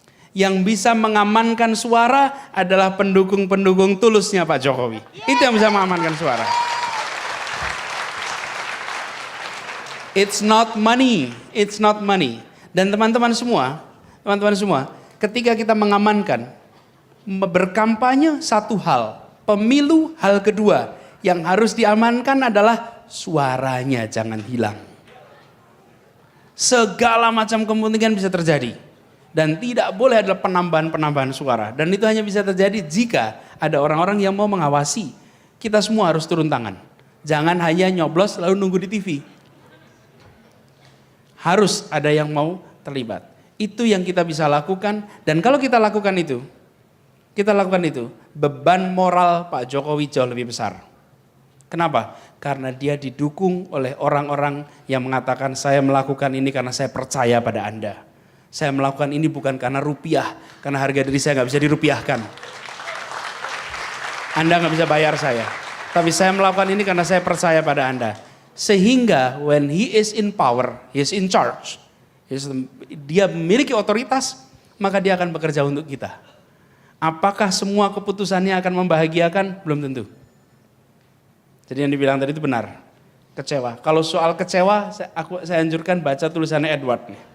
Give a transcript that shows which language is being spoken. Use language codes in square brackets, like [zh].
[id] Yang bisa mengamankan suara adalah pendukung-pendukung tulusnya Pak Jokowi. Itu yang bisa mengamankan suara. [en] It's not money, it's not money. [id] Dan teman-teman semua, ketika kita mengamankan, berkampanye satu hal, pemilu hal kedua, yang harus diamankan adalah suaranya jangan hilang. Segala macam kepentingan bisa terjadi. Dan tidak boleh ada penambahan-penambahan suara. Dan itu hanya bisa terjadi jika ada orang-orang yang mau mengawasi. Kita semua harus turun tangan. Jangan hanya nyoblos lalu nunggu di TV. Harus ada yang mau terlibat. Itu yang kita bisa lakukan. Dan kalau kita lakukan itu, beban moral Pak Jokowi jauh lebih besar. Kenapa? Karena dia didukung oleh orang-orang yang mengatakan saya melakukan ini karena saya percaya pada Anda. Saya melakukan ini bukan karena rupiah, karena harga diri saya nggak bisa dirupiahkan. Anda nggak bisa bayar saya. Tapi saya melakukan ini karena saya percaya pada Anda. Sehingga [en] when he is in power, he is in charge. [id] Dia memiliki otoritas, maka dia akan bekerja untuk kita. Apakah semua keputusannya akan membahagiakan? Belum tentu. Jadi yang dibilang tadi itu benar. Kecewa. Kalau soal kecewa, saya anjurkan baca tulisannya Edward.